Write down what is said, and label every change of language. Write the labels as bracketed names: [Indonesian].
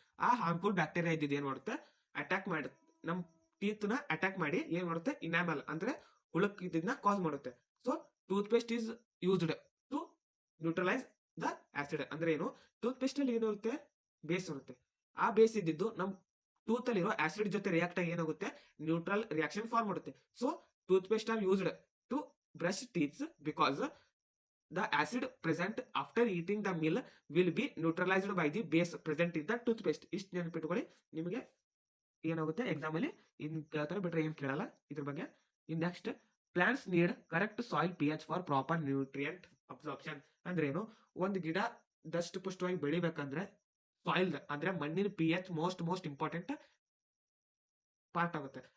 [Kannada] ಆ harmful bacteria ಇದ್ದಿದ್ದು ಏನ್ ಮಾಡುತ್ತೆ, ಅಟ್ಯಾಕ್ ಮಾಡಿ ನಮ್ ಟೀತ್ ನ ಅಟ್ಯಾಕ್ ಮಾಡಿ ಏನ್ ಮಾಡುತ್ತೆ, ಇನಾಮಲ್ ಅಂದ್ರೆ ಹುಳಕ್ ಇದನ್ನ ಕಾಸ್ ಮಾಡುತ್ತೆ. [English] So toothpaste is used to neutralize the acid. [Kannada] ಅಂದ್ರೆ ಏನು, ಟೂತ್ ಪೇಸ್ಟ್ ಅಲ್ಲಿ ಏನಿರುತ್ತೆ, ಬೇಸ್ ಇರುತ್ತೆ. ಆ ಬೇಸ್ ಇದ್ದಿದ್ದು ನಮ್ ಟೂತ್ ಅಲ್ಲಿರೋ ಆಸಿಡ್ ಜೊತೆ ರಿಯಾಕ್ಟ್ ಆಗಿ ಏನಾಗುತ್ತೆ, ನ್ಯೂಟ್ರಲ್ ರಿಯಾಕ್ಷನ್ ಫಾರ್ಮ್ ಮಾಡುತ್ತೆ. [English] So toothpaste are used to brush teeths because the acid present after eating the meal will be neutralized by the base present in the toothpaste. [Kannada] ಇಷ್ಟು ನೆನಪಿಟ್ಕೊಳ್ಳಿ, ನಿಮಗೆ ಏನಾಗುತ್ತೆ exam ಅಲ್ಲಿ ಇನ್ ಕೇಳ್ತಾರೆ, ಬಿಟ್ರೆ ಏನ್ ಕೇಳಲ್ಲ ಇದ್ರ ಬಗ್ಗೆ. [English] In next, plants need correct soil pH for proper nutrient absorption. [Kannada] ಅಂದ್ರೆ ಏನು, ಒಂದು ಗಿಡ ದಷ್ಟು ಪುಷ್ಟವಾಗಿ ಬೆಳಿಬೇಕಂದ್ರೆ ಸಾಯಿಲ್ ಅಂದ್ರೆ ಮಣ್ಣಿನ pH [English] most important part [Kannada] ಆಗುತ್ತೆ.